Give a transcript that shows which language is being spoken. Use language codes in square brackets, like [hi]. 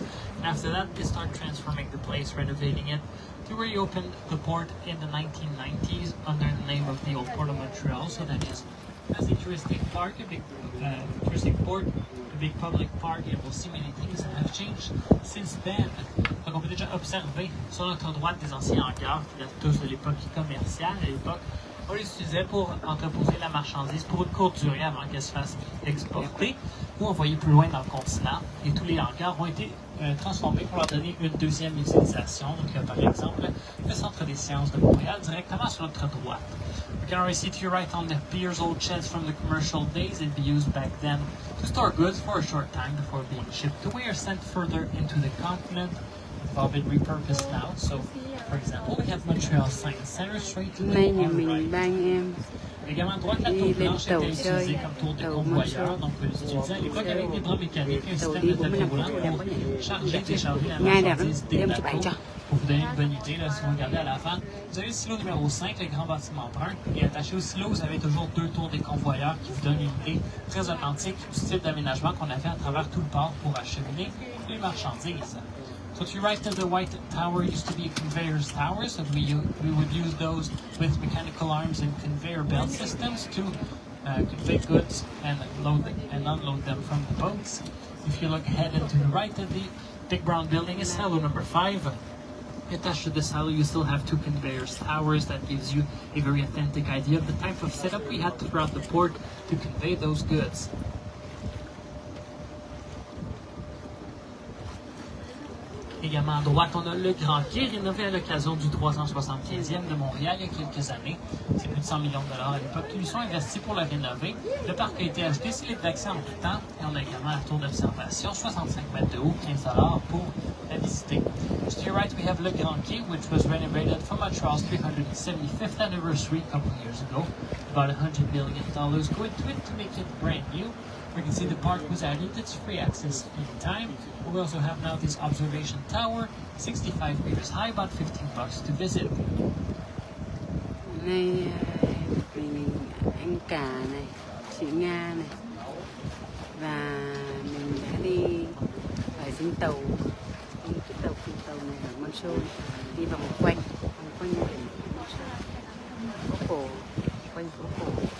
[en] And after that, they start transforming the place, renovating it, to reopen the port in the 1990s under the name of the old Port of Montreal. So that is as a touristic park, a big touristic port, a big public park, and we'll see many things that have changed since then. [fr] Donc on peut déjà observer sur notre droite des anciens hangars qui datent tous de l'époque commerciale. À l'époque, on les utilisait pour entreposer la marchandise pour une courte durée avant qu'elle se fasse exporter, ou envoyer plus loin dans le continent. Et tous les hangars ont été transformés pour leur donner une deuxième utilisation. Donc par exemple, le Centre des sciences de Montréal, directement sur notre droite. [en] We can already see to your right on the piers old sheds from the commercial days. They'd be used back then to store goods for a short time before being shipped away or sent further into the continent. They've all been repurposed now. So, for example, we have Montreal Science Center straight to the right. [fr] Également à droite, la tour blanche était utilisée comme tour de convoyeur, donc on l'utilisait à l'époque avec des bras mécaniques et un système de tapis roulant pour charger et décharger la marchandise des bateaux. Pour vous donner une bonne idée, là, si vous regardez à l'avant, vous avez le silo numéro 5, le grand bâtiment brun, et attaché au silo, vous avez toujours deux tours des convoyeurs qui vous donnent une idée très authentique du type d'aménagement qu'on avait à travers tout le port pour acheminer les marchandises. [en] So to your right of the white tower used to be conveyors towers, so we would use those with mechanical arms and conveyor belt systems to convey goods and load and unload them from the boats. If you look ahead and to the right of the big brown building is silo number 5. Attached to the silo, you still have two conveyors towers. That gives you a very authentic idea of the type of setup we had throughout the port to convey those goods. [fr] Également à droite, on a le Grand Quai, rénové à l'occasion du 375e de Montréal il y a quelques années. C'est plus de 100 millions de dollars à l'époque qui lui sont investis pour le rénover. Le parc a été acheté, c'est libre d'accès en tout temps. Et on a également la tour d'observation, 65 mètres de haut, 15 dollars pour la visiter. [en] Just to your right, we have le Grand Quai, which was renovated for Montreal's 375th anniversary a couple of years ago. About $100 million go into it to make it brand new. We can see the park was added its free access anytime. We also have now this observation tower, 65 meters high, about $15 to visit. [vi] Này mình ăn cà này, chị Nga này, và mình đã đi ở trên tàu, cái tàu này ở Montreux, đi vòng quanh biển Montreux, phố cổ, quanh phố cổ.